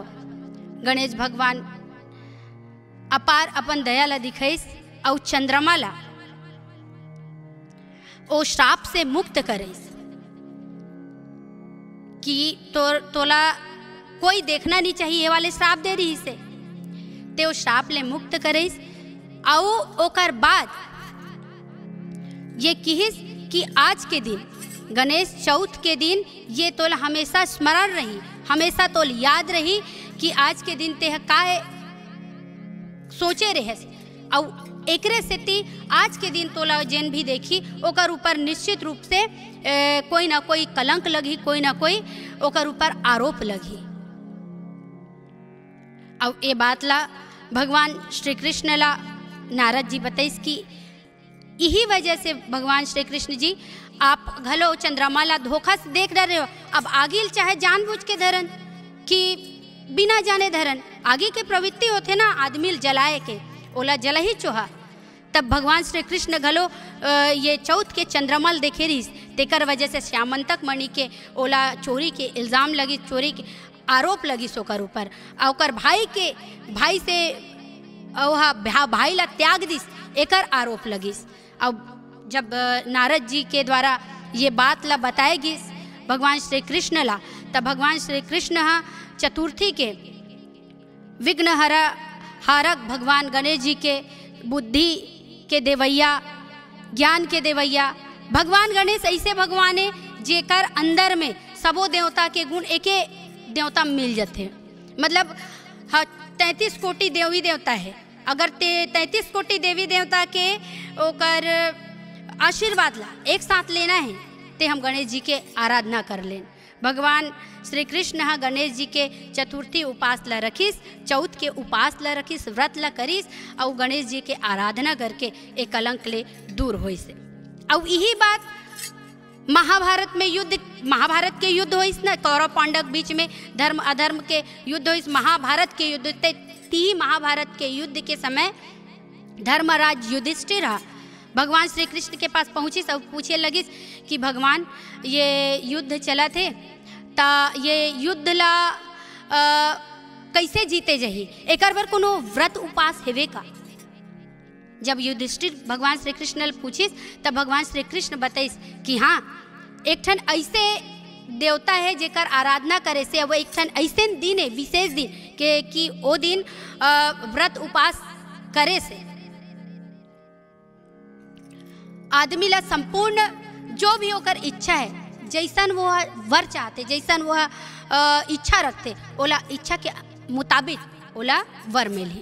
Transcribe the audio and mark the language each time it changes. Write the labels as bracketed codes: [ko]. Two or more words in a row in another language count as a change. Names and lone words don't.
[hne] गणेश भगवान अपार अपन दया ला दिखाइस और चंद्रमा ला ओ श्राप से मुक्त करिस कि तोला कोई देखना नहीं चाहिए वाले श्राप दे रही से, ते ओ श्राप ले मुक्त करिस। आओ ओकर बाद ये किहिस कि आज के दिन गणेश चौथ के दिन ये तोला हमेशा स्मरण रही, हमेशा तोल याद रही कि आज के दिन ते काहे सोचे रहे। और एकरे से ती आज के दिन तोला जेन भी देखी ओकर ऊपर निश्चित रूप से कोई ना कोई कलंक लगी, कोई ना कोई ओकर ऊपर आरोप लगी। और ये बात ला भगवान श्री कृष्ण ला नारद जी बताइस कि यही वजह से भगवान श्री कृष्ण जी आप घलो चंद्रमा ला धोखा से देख रहे हो। अब आगिल चाहे जानबूझ के धरन कि बिना जाने धरन, आगे के प्रवृत्ति होते ना आदमी जलाए के, ओला जला ही चोहा। तब भगवान श्री कृष्ण घलो ये चौथ के चंद्रमल देखे रहीस, तेकर वजह से श्यामंतक मणि के ओला चोरी के इल्ज़ाम लगी, चोरी के आरोप लगी सोकर ऊपर। और भाई से भाई ला त्याग दिस एकर आरोप लगिस। अब जब नारद जी के द्वारा ये बात ला बताएगी भगवान श्री कृष्ण ला, तब भगवान श्री कृष्ण चतुर्थी के विघ्न हारक भगवान गणेश जी के बुद्धि के देवैया, ज्ञान के देवैया भगवान गणेश ऐसे भगवान है जेकर अंदर में सबो देवता के गुण एके देवता मिल जाते। मतलब 33 कोटि देवी देवता है, अगर 33 कोटि देवी देवता के ओकर आशीर्वाद ला एक साथ लेना है ते हम गणेश जी के आराधना कर लें। भगवान श्री कृष्ण हा गणेश जी के चतुर्थी उपास ला रखिस, चौथ के उपास ला रखिस, व्रत ला करिस और गणेश जी के आराधना करके एक कलंक ले दूर होइस। और यही बात महाभारत में महाभारत के युद्ध होइस ना, कौरव पांडव बीच में धर्म अधर्म के युद्ध होइस। महाभारत के युद्ध महाभारत के युद्ध के समय धर्मराज युधिष्ठिर भगवान श्री कृष्ण के पास पहुँची, सब पूछे लगिस कि भगवान ये युद्ध चला थे ता ये युद्ध ला कैसे जीते जही, एकर बर कोनो व्रत उपास हेवे का। जब युधिष्ठिर भगवान श्री कृष्ण ने पूछिस तब भगवान श्री कृष्ण बताइस कि हाँ, एक ठन ऐसे देवता है जेकर आराधना करे से, वो एक ठन ऐसे दिन है, विशेष दिन के कि वो दिन व्रत उपास करे से आदमी ला संपूर्ण जो भी होकर इच्छा है, जैसन वो वर चाहते, जैसन वो इच्छा रखते, ओला इच्छा के मुताबिक ओला वर मिली।